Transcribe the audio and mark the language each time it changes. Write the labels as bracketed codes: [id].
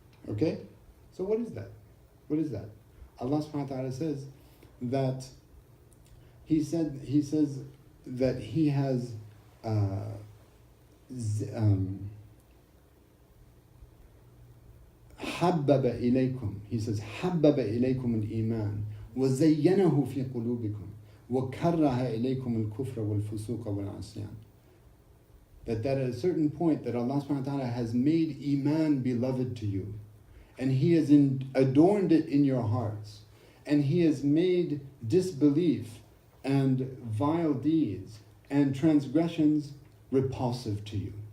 [en] Okay? So what is that? What is that? Allah subhanahu wa ta'ala says that He says that He has [ar] حبب إليكم. He says حبب إليكم الإيمان وزينه في قلوبكم وكره إليكم الكفر والفسوق والعصيان. [en] That at a certain point that Allah subhanahu wa ta'ala has made Iman beloved to you, and He has adorned it in your hearts, and He has made disbelief and vile deeds and transgressions repulsive to you.